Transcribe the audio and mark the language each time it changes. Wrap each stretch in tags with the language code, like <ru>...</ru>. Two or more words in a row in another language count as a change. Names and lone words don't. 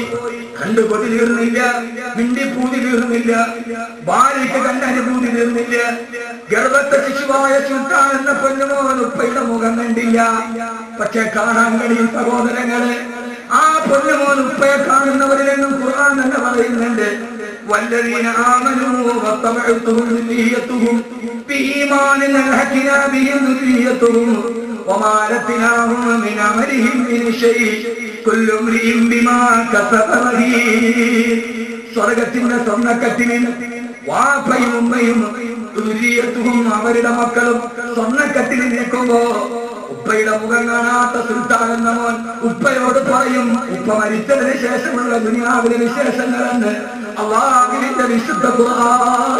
<ml>കണ്ടു കൊതി തീർന്നില്ല, മിണ്ടിപ്പൂതി തീർന്നില്ല, ഭാര്യയ്ക്ക് കണ്ടനുഭൂതി തീർന്നില്ല. ഗർഭത്തെ ശിശുവായ സുൽത്താൻ എന്ന പൊന്നുമോൻ ഉപ്പയുടെ മുഖം കണ്ടില്ല. പക്ഷെ കാണാൻ കഴിയും സഹോദരങ്ങളെ, ആ പൊന്നുമോൻ ഉപ്പയെ കാണുന്നവരിലെന്നും ഖുർആൻ തന്നെ പറയുന്നുണ്ട്,</ml> <ar>والذين آمنوا واتبعتهم ذريتهم بإيمان ألحقنا بهم ذريتهم وما ألتناهم من عملهم من شيء كل امرئ بما كسب رهين.</ar> <ml>സ്വർഗത്തിന്റെ സ്വർണ്ണക്കട്ടിലിൽ വാപ്പയും ഉമ്മയും ദുരിയത്തും അവരുടെ മക്കളും സ്വർണ്ണക്കട്ടിലിൽ നിൽക്കുമ്പോ ഉപ്പയുടെ മുഖം കാണാത്ത സുൽത്താൻ എന്ന മോൻ ഉപ്പയോട് പറയും, ഉപ്പ മരിച്ചതിന് ശേഷമുള്ള ദുനിയാവിലെ വിശേഷങ്ങളെന്ന് അള്ളാഹുവിന്റെ വിശുദ്ധ ഖുർആൻ.</ml>